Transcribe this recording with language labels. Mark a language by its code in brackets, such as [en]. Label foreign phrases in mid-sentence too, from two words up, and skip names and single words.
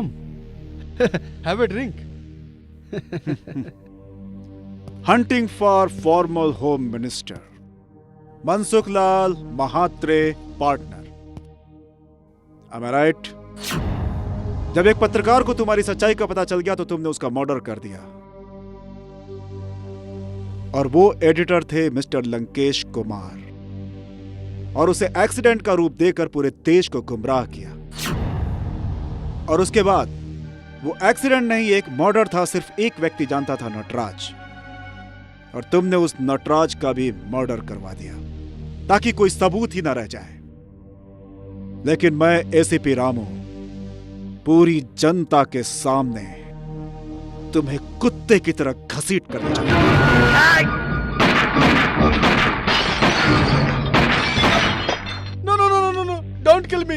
[en] Have a drink. Hunting for former Home Minister Mansukh Lal Mahatre, partner. Am I right? [hi] जब एक पत्रकार को तुम्हारी सच्चाई का पता चल गया तो तुमने उसका मर्डर कर दिया, और वो एडिटर थे मिस्टर लंकेश कुमार, और उसे एक्सीडेंट का रूप देकर पूरे देश को गुमराह किया। और उसके बाद वो एक्सीडेंट नहीं, एक मर्डर था। सिर्फ एक व्यक्ति जानता था, नटराज, और तुमने उस नटराज का भी मर्डर करवा दिया ताकि कोई सबूत ही ना रह जाए। लेकिन मैं एसीपी रामू पूरी जनता के सामने तुम्हें कुत्ते की तरह घसीट कर चाहता। [en] No, don't kill me.